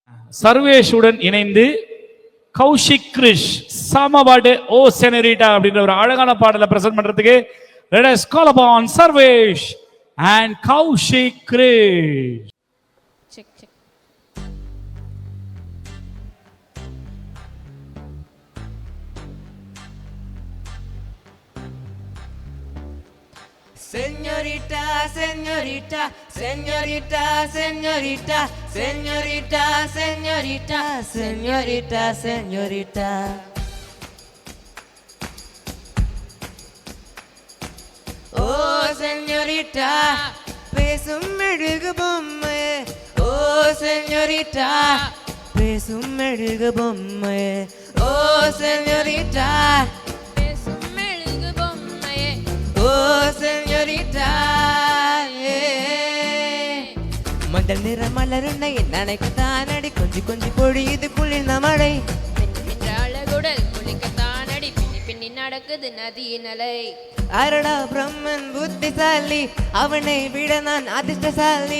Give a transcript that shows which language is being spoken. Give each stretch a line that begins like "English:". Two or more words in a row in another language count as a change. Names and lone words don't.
Tamil: சர்வேஷுடன் இணைந்து கௌஷிக் கிரிஷ் சமபாடு ஓ செனரிட்டா அப்படின்ற ஒரு அழகான பாடலை பிரசன்ட் பண்றதுக்கு
English: let us call upon
Tamil: சர்வேஷ் and கௌஷிக் கிரிஷ்.
English: check check.
Spanish: Señorita, señorita, señorita, señorita, señorita, señorita, señorita, señorita. Oh, señorita,
Tamil: பேசும் மெழுகு பொம்மை.
Spanish: Oh, señorita,
Tamil: பேசும் மெழுகு பொம்மை.
Spanish: Oh, señorita. Oh, señorita,
Tamil: மஞ்சள் நிற மலருண்டை நினைக்கத்தானடி கொஞ்சி கொஞ்சி பொழியுது குளிர்ந்த மழை. அழகுடல் குளிக்கத்தானடி பின்னி பின்னி நடக்குது நதியின் அலை. அடடா பிரம்மன் புத்திசாலி அவனை விட நான் அதிர்ஷ்டசாலி.